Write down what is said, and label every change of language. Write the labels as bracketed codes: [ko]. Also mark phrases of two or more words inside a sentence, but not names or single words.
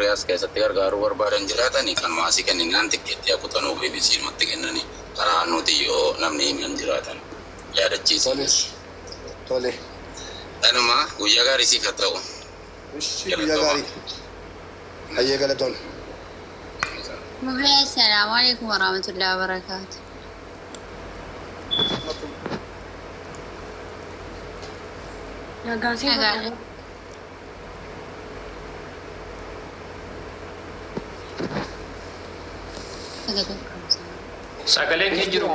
[om] as keessatti gargaaruu barbaadan jiraatanii kan maasii kenninaan tikkeetti kutanuu fi bisiinumatti kennanii karaa nuti yoo namni himan jiraatan yaadachiisa. Tole. Dhanuma guyyaa gaarii siif haa ta'u. Guyyaa gaarii. Hayyee galatoon. [ar] السلام عليكم ورحمة الله وبركاته. [om] Sagaleen hin jiru.